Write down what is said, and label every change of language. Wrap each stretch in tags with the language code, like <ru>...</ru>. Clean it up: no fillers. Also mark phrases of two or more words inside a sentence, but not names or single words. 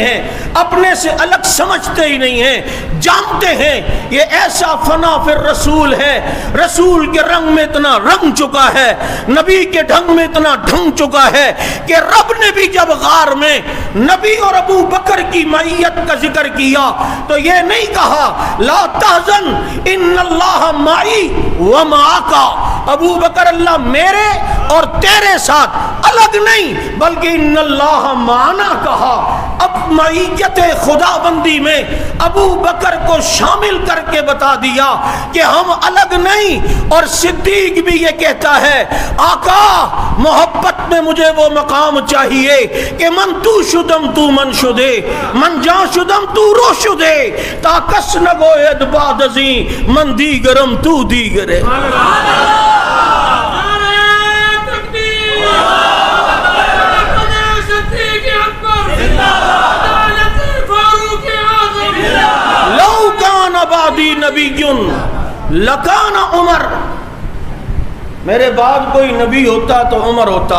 <ur>ہیں، اپنے سے الگ سمجھتے ہی نہیں ہیں، جانتے ہیں یہ ایسا فنا فر رسول ہے، رسول کے رنگ میں اتنا رنگ چکا ہے، نبی کے ڈھنگ میں اتنا ڈھنگ چکا ہے کہ رب نے بھی جب غار میں نبی اور ابو بکر کی معیت کا ذکر کیا تو یہ نہیں کہا</ur> <ar>لا تحزن ان اللہ معی ومعک،</ar> <ur>ابو بکر اللہ میرے اور تیرے ساتھ الگ نہیں بلکہ</ur> <ar>ان اللہ معنا</ar> <ur>کہا۔ اب معیت خدا بندی میں ابو بکر کو شامل کر کے بتا دیا کہ ہم الگ نہیں۔ اور صدیق بھی یہ کہتا ہے آقا محبت میں مجھے وہ مقام چاہیے کہ</ur> <fa>من تو شدم تو من شدے، من جان شدم تو رو شدے، تا کس نگوید بعد ازیں من دیگرم تو دیگرے۔</fa> <ar>لو کان بعدی نبی لکان عمر،</ar> <ur>میرے بعد کوئی نبی ہوتا تو عمر ہوتا۔</ur>